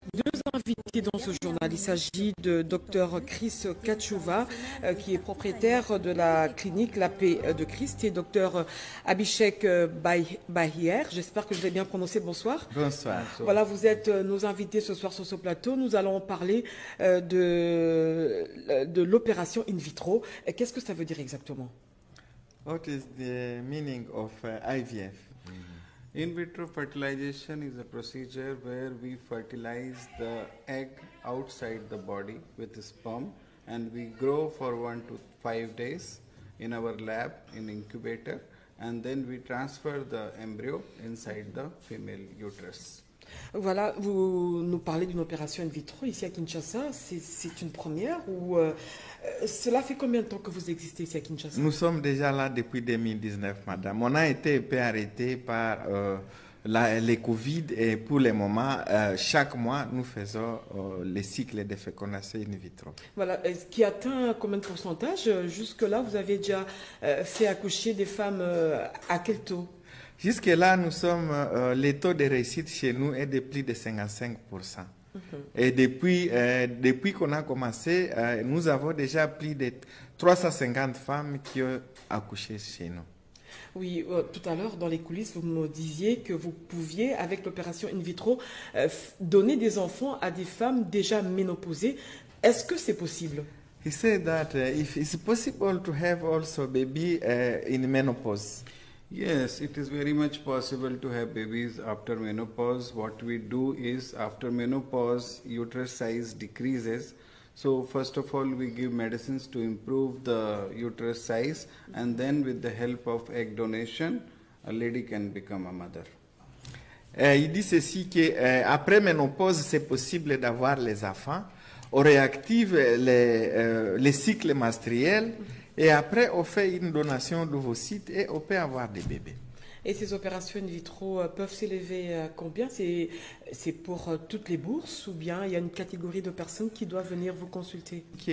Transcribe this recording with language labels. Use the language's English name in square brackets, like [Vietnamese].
[French] deux invités dans ce journal. Il s'agit de Dr Chris Kachouva, qui est propriétaire de la clinique La Paix de Christ, et Dr Abhishek Bahier. J'espère que je l'ai bien prononcé. Bonsoir. Bonsoir. Voilà, vous êtes nos invités ce soir sur ce plateau. Nous allons parler de l'opération in vitro. Qu'est-ce que ça veut dire exactement? [English] What is the meaning of IVF? In vitro fertilization is a procedure where we fertilize the egg outside the body with sperm, and we grow for 1 to 5 days in our lab in incubator, and then we transfer the embryo inside the female uterus. [French] Voilà, vous nous parlez d'une opération in vitro ici à Kinshasa. C'est une première ou cela fait combien de temps que vous existez ici à Kinshasa? Nous sommes déjà là depuis 2019, madame. On a été un peu arrêté par les Covid et pour le moment, chaque mois, nous faisons les cycles de fécondation in vitro. Voilà, ce qui atteint combien de pourcentage? Jusque-là, vous avez déjà fait accoucher des femmes à quel taux? Jusque-là, nous sommes, le taux de réussite chez nous est de plus de 55%. Et depuis qu'on a commencé, nous avons déjà plus de 350 femmes qui ont accouché chez nous. Oui, tout à l'heure, dans les coulisses, vous me disiez que vous pouviez, avec l'opération in vitro, donner des enfants à des femmes déjà ménopausées. Est-ce que c'est possible? [English] He said that if it's possible to have also baby in menopause. Yes, it is very much possible to have babies after menopause. What we do is, after menopause, uterus size decreases. So first of all, we give medicines to improve the uterus size, and then with the help of egg donation, a lady can become a mother. [French] Il dit ceci que après ménopause, c'est possible d'avoir les enfants. On réactive les cycles menstruels. Et après, on fait une donation d'ovocytes et on peut avoir des bébés. Et ces opérations in vitro peuvent s'élever à combien? C'est pour toutes les bourses ou bien il y a une catégorie de personnes qui doivent venir vous consulter?